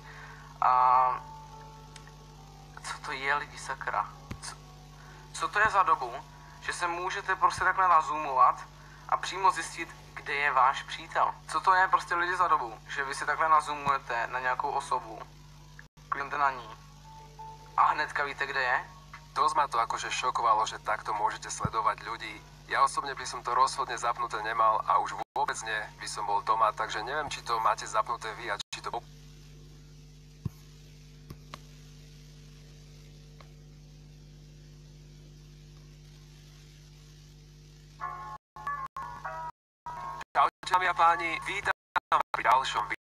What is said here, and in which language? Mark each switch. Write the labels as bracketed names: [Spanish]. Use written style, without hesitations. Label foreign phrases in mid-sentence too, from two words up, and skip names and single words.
[Czech] A co to je, lidi, sakra? Co to je za dobu, že se můžete prostě takhle nazoomovat a přímo zjistit, kde je váš přítel? Co to je prostě lidi za dobu, že vy si takhle nazoomujete na nějakou osobu, kliknete na ní a hnedka víte, kde je? [Slovak] Dosť ma to akože šokovalo, že takto môžete sledovať ľudí. Ja osobne by som to rozhodne zapnuté nemal a už vôbec nie by som bol doma, takže neviem, či to máte zapnuté vy a či to... Čaute, dámy a páni, vítam pri ďalšom videu.